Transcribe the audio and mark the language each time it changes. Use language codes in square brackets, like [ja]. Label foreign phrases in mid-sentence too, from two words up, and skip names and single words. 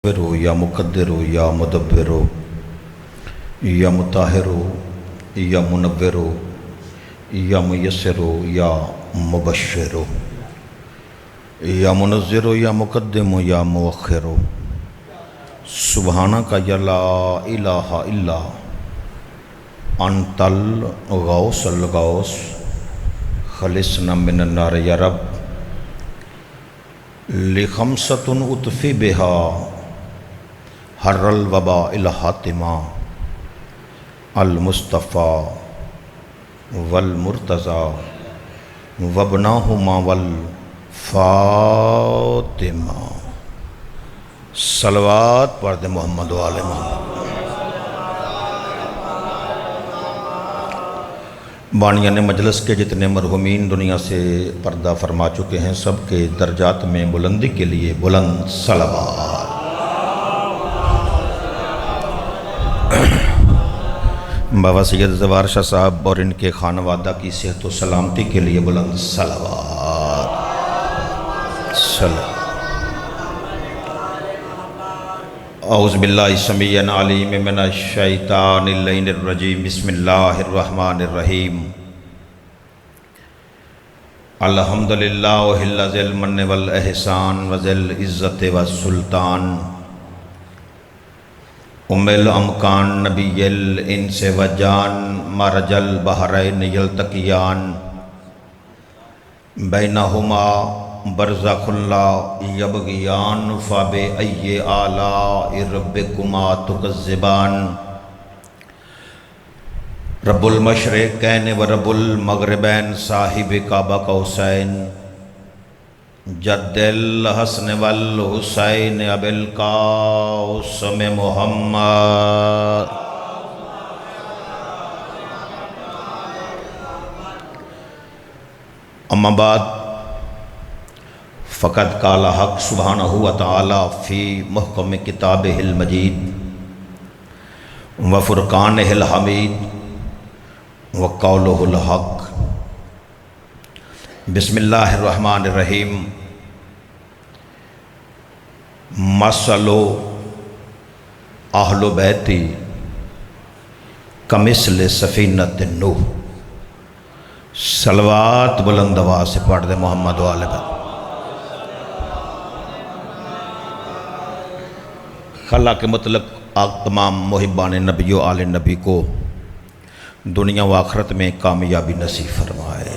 [ar] هو يا مقدّر هو يا مدبّر هو يا مطهّر هو يا منوّر هو يا ميسّر هو يا مبشّر هو يا منذّر هو يا مقدّم هو يا مؤخّر هو. سبحانك يا لا إله إلا أنت الغوث الغوث خلّصنا من النار يا رب لي خمسةٌ أطفي بها حرّ الوباء الحاطمة المصطفى والمرتضى وابناهما والفاطمة. [ur] صلوات پڑھ دے محمد وآلِ محمد. بانیانِ مجلس کے جتنے مرحومین دنیا سے پردہ فرما چکے ہیں، سب کے درجات میں بلندی کے لیے بلند صلوات. بابا سید زوار شاہ صاحب اور ان کے خانوادہ کی صحت و سلامتی کے لیے بلند صلوات. [ar] أعوذ بالله سميعٍ عليمٍ من الشيطان الرجيم. بسم الله الرحمن الرحيم. الحمد لله ذي المنّ والإحسان وذي العزّة والسلطان أمّ الإمكان نبيّ الإنس والجان مرج البحرين يلتقيان بينهما برزخ لا يبغيان فبأيّ آلاء ربّكما تكذّبان. ربّ المشرقين وربّ المغربين صاحب قاب قوسين جدّ الحسن والحسين أبي القاسم محمد. أمّا بعد فقد قال الحقّ سبحانه وتعالى في محكم كتابه المجيد وفرقانه الحميد وقوله الحقّ. بسم الله الرحمن الرحيم. مثل أهل بيتي كمثل سفينة نوح. [ur] صلوات بلند آواز سے پڑھ دے محمد وآل پر. خلا کے مطلب آپ تمام محبانِ نبی و آلِ نبی کو دنیا و آخرت میں کامیابی نصیب فرمائے.